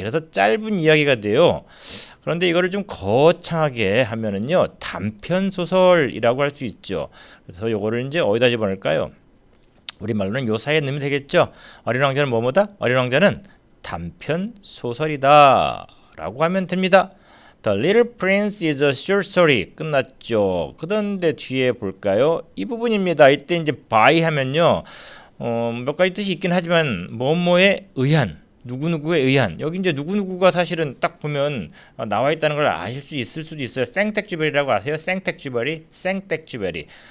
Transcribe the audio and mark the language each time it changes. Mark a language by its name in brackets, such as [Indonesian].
[Korean] 그래서 짧은 이야기가 돼요. 그런데 이거를 좀 거창하게 하면은요 단편 소설이라고 할 수 있죠. 그래서 요거를 이제 어디다 집어넣을까요? 우리말로는 요 사이에 넣으면 되겠죠. 어린 왕자는 뭐뭐다? 어린 왕자는 단편 소설이다 라고 하면 됩니다. [English] The Little Prince is a short story. [Korean] 끝났죠. 그런데 뒤에 볼까요? 이 부분입니다. 이때 이제 by 하면요 몇 가지 뜻이 있긴 하지만 뭐뭐에 의한, 누구누구에 의한. 여기 이제 누구누구가 사실은 딱 보면 나와 있다는 걸 아실 수 있을 수도 있어요. 생텍쥐베리라고 아세요? 생텍쥐베리.